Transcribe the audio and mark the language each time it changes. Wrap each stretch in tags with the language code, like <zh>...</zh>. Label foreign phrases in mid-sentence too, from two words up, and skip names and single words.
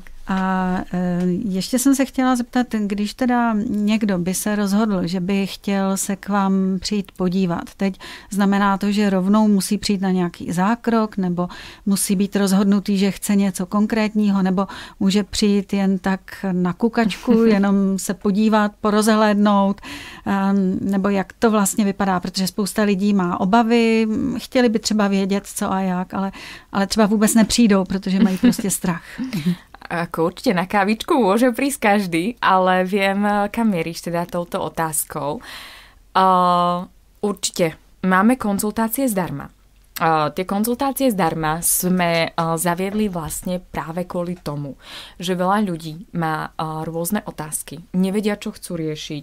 <cs>A ještě jsem se chtěla zeptat, když teda někdo by se rozhodl, že by chtěl se k vám přijít podívat, teď znamená to, že rovnou musí přijít na nějaký zákrok, nebo musí být rozhodnutý, že chce něco konkrétního, nebo může přijít jen tak na kukačku, jenom se podívat, porozhlédnout, nebo jak to vlastně vypadá, protože spousta lidí má obavy, chtěli by třeba vědět, co a jak, ale třeba vůbec nepřijdou, protože mají prostě strach.</cs> <sk>Ako určite na kávičku môže prísť každý, ale viem, kam mieríš teda touto otázkou. Určite máme konzultácie zdarma. Tie konzultácie zdarma sme zaviedli vlastne práve kvôli tomu, že veľa ľudí má rôzne otázky, nevedia, čo chcú riešiť.</sk>